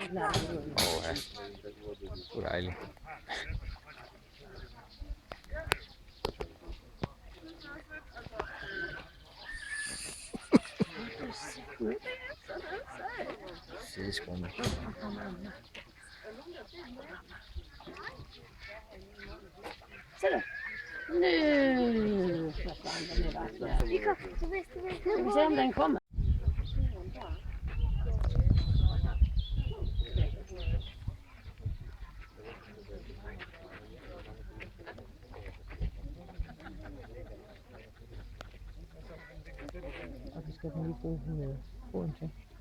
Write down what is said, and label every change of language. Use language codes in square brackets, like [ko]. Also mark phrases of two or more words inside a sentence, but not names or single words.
[da] Så dejligt. Sideskrumme. [sv] Se då. Nu försvann den i vattnet. Ska vi se om den kommer? [da] Og så skal den lige bruge foden til.